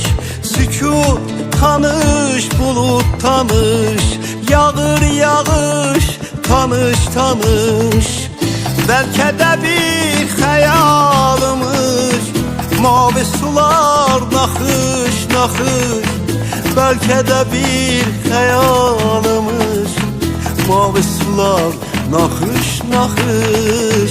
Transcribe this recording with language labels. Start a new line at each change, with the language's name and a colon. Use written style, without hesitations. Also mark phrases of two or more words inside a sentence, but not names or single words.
Azerbaijani: Sükut tanış, bulut tanış, yağır yağış, tanış tanış.
Turkish: Belki de bir hayalımız, mavi sular nakış nakış. Belki de bir hayalımız, mavi sular nakış nakış.